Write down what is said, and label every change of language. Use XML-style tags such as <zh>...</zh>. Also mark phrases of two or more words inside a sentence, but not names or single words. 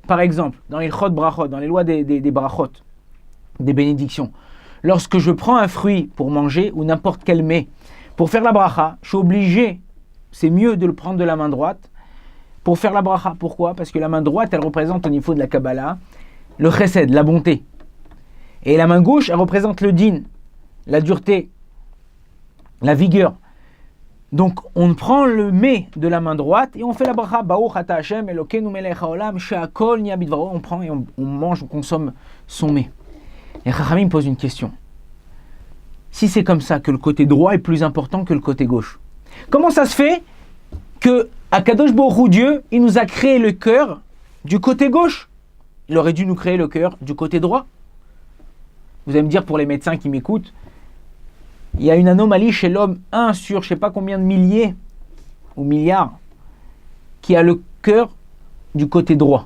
<fr>Par exemple, dans les Chod Brachot, dans les lois des Brachot, des bénédictions, lorsque je prends un fruit pour manger, ou n'importe quel mets, pour faire la bracha, je suis obligé, c'est mieux de le prendre de la main droite, pour faire la bracha. Pourquoi? Parce que la main droite, elle représente au niveau de la Kabbalah, le chesed, la bonté. Et la main gauche, elle représente le din, la dureté, la vigueur. Donc, on prend le mets de la main droite et on fait la bracha.</fr> <he>ברוך אתה ה' אלוקינו מלך העולם שהכל נהיה בדברו.</he> <fr>On prend et on mange, on consomme son mets. Et Chachamim pose une question. Si c'est comme ça que le côté droit est plus important que le côté gauche, comment ça se fait que</fr> <he>הקדוש ברוך הוא,</he> <fr>Dieu, il nous a créé le cœur du côté gauche? Il aurait dû nous créer le cœur du côté droit. Vous allez me dire, pour les médecins qui m'écoutent, il y a une anomalie chez l'homme, 1 sur je ne sais pas combien de milliers ou milliards, qui a le cœur du côté droit.</fr>